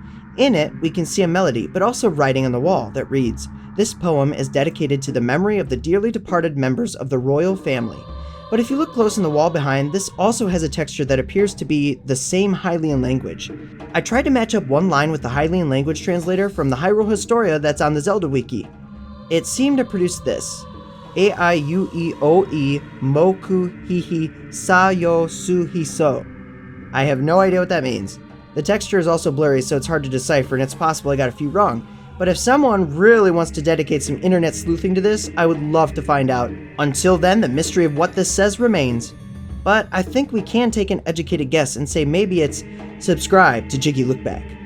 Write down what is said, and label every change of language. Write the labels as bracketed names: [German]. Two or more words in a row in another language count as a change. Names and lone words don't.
[English] In it, we can see a melody, but also writing on the wall that reads, "This poem is dedicated to the memory of the dearly departed members of the royal family." But if you look close in the wall behind, this also has a texture that appears to be the same Hylian language. I tried to match up one line with the Hylian language translator from the Hyrule Historia that's on the Zelda wiki. It seemed to produce this. A-I-U-E-O-E Moku Hihi Sa-yo Su-hi-so. I have no idea what that means. The texture is also blurry, so it's hard to decipher, and it's possible I got a few wrong. But if someone really wants to dedicate some internet sleuthing to this, I would love to find out. Until then, the mystery of what this says remains. But I think we can take an educated guess and say maybe it's subscribe to Jiggylookback.